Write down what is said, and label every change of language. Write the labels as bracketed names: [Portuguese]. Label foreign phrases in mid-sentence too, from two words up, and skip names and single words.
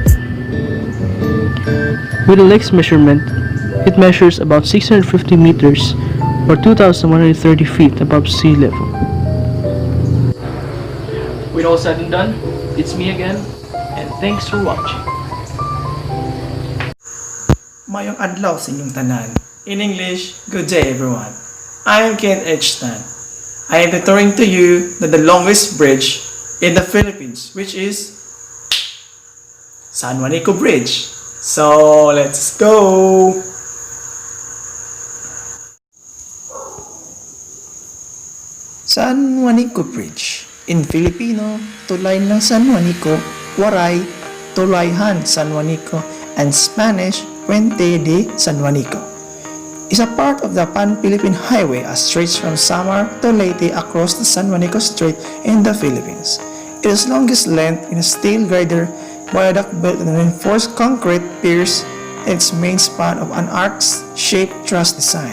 [English] With the lake's measurement, it measures about 650 meters or 2,130 feet above sea level. With all said and done, it's me again, and thanks for watching. [Cebuano] Mayong adlaw sa inyong tanan. [English] In English, good day everyone. I am Ken H. Tan. I am touring to you the longest bridge in the Philippines, which is San Juanico Bridge. So, let's go! San Juanico Bridge. In Filipino, [Filipino] tulay ng San Juanico, [English] waray, [Waray] tulayhan San Juanico, [English] and Spanish, [Spanish] Puente de San Juanico. [English] Is a part of the Pan-Philippine Highway as stretches from Samar to Leyte across the San Juanico Strait in the Philippines. It is longest length in a steel girder viaduct built on reinforced concrete piers in its main span of an arch-shaped truss design.